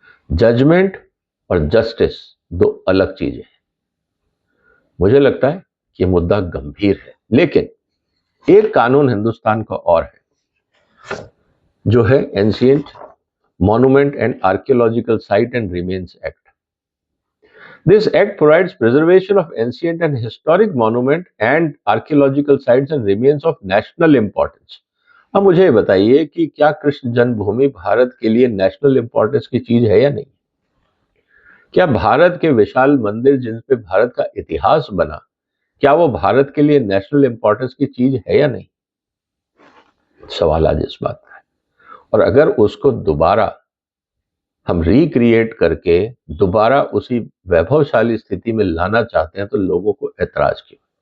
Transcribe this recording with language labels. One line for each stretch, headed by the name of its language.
Hindi: Judgement और justice दो अलग चीजें हैं। मुझे लगता है कि ये मुद्दा गंभीर है, लेकिन एक कानून हिंदुस्तान का और है जो है ancient monument and archaeological site and remains act.
English: This act provides preservation of ancient and historic monument and archaeological sites and remains of national importance।
Hindi: अब मुझे ये बताइए कि क्या कृष्ण जन्मभूमि भारत के लिए नेशनल इंपॉर्टेंस की चीज है या नहीं? क्या भारत के विशाल मंदिर जिन पे भारत का इतिहास बना, क्या वो भारत के लिए नेशनल इंपॉर्टेंस की चीज है या नहीं? सवाल आज इस बात का है। और अगर उसको दोबारा हम रिक्रिएट करके दोबारा उसी वैभवशाली स्थिति में लाना चाहते हैं तो लोगों को ऐतराज क्यों?